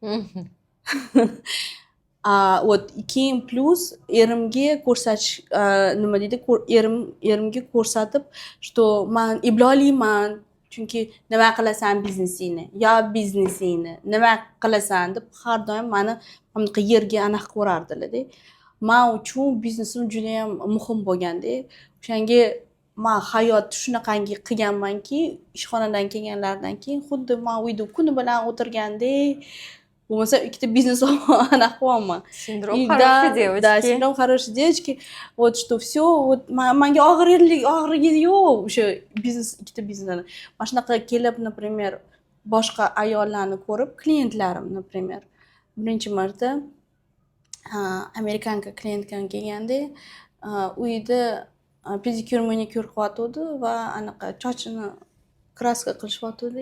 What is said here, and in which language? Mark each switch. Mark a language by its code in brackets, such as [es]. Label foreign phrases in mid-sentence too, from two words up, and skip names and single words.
[uz] Keyin plus erimga ko'rsatish, nima deydi, erimga ko'rsatib, что men ibloliyman, chunki nima qilasan biznesingni, yo biznesingni, nima qilasan deb har doim meni bunaqa yerga anaqa ko'rardilar-da. Men uchun biznesim juda ham muhim bo'lganda, o'shanga men hayotni shunaqangi qilganmanki, ishxonadan kelganlardan keyin xuddi men uyda kuni bilan o'tirgandek, bo'lmasa ikkita biznes anaqa qilyapman. [ru] Sindrom хорошей девочки. Да, синдром хорошей девочки. Вот что все, вот [uz] menga og'rigi yo'q o'sha biznes, ikkita bizneslarni. Mana shunaqa kelib, например, boshqa ayollarni ko'rib, klientlarim, например, birinchi marta amerikanka klientkam kelganda, uyda pedikyur manikyur qilyotdi va anaqa sochini kraska qilishyotdi.